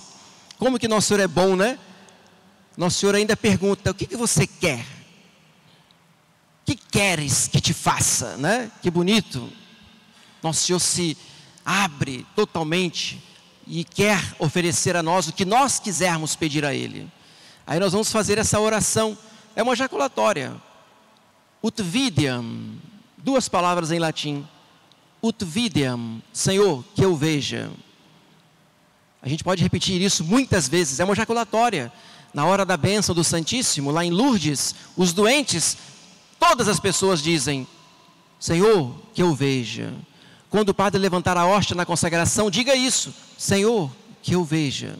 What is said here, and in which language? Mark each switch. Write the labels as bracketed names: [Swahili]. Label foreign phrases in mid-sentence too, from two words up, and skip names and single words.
[Portuguese] Como que nosso Senhor é bom, né? Nosso Senhor ainda pergunta: o que você quer? O que queres que te faça, né? Que bonito. Nosso Senhor se abre totalmente e quer oferecer a nós o que nós quisermos pedir a Ele. Aí nós vamos fazer essa oração. É uma jaculatória. [Latin] Ut videam, [Portuguese] duas palavras em latim. [Latin] Ut videam, [Portuguese] Senhor, que eu veja. A gente pode repetir isso muitas vezes. É uma jaculatória. Na hora da bênção do Santíssimo, lá em Lourdes, os doentes, todas as pessoas dizem: Senhor, que eu veja. Quando o padre levantar a hóstia na consagração, diga isso: Senhor, que eu veja.